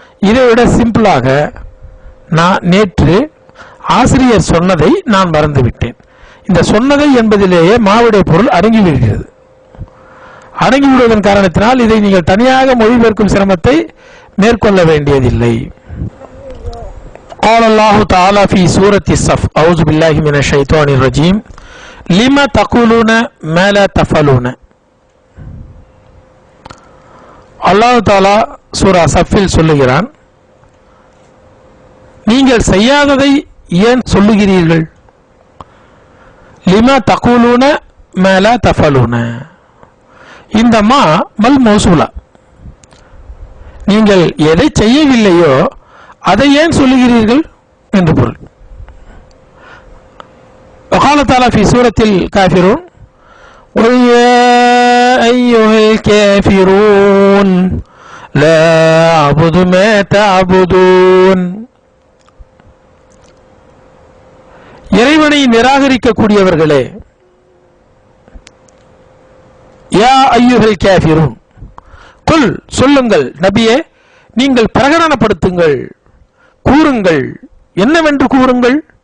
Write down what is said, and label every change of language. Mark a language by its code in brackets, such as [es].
[ta] இதை விட சிம்பிளாக நான் நேற்று ஆசிரியர் சொன்னதை நான் மறந்துவிட்டேன். இந்த சொன்னதை என்பதிலேயே மாவுடைய பொருள் அடங்கிவிடுகிறது. அடங்கிவிடுவதன் காரணத்தினால் இதை நீங்கள் தனியாக மொழிபெயர்க்கும் சிரமத்தை மேற்கொள்ள வேண்டியதில்லை. [ar] قال الله تعالى في سورة الصف أعوذ بالله من الشيطان الرجيم لما تقولون ما لا تفعلون. [ta] அல்லாஹ் தஆலா சூரா சஃபில் சொல்லுகிறான், நீங்கள் செய்யாததை ஏன் சொல்லுகிறீர்கள்? [ar] லிமா தகூலூன மா லா தஃபலூன. [ta] இந்த மா மல் மௌசூலா. நீங்கள் எதை செய்யவில்லையோ அதை ஏன் சொல்லுகிறீர்கள் என்று பொருள். [ar] وقال تعالى في سورة الكافرون قل يا أيها الكافرون لا أعبد ما تعبدون. [ta] இறைவனை நிராகரிக்கக்கூடியவர்களே, [ar] யா அய்யுஹல் காஃபிரூன், குல் [ta] சொல்லுங்கள் நபியே, நீங்கள் பிரகடனப்படுத்துங்கள், கூறுங்கள். என்னவென்று கூறுங்கள்?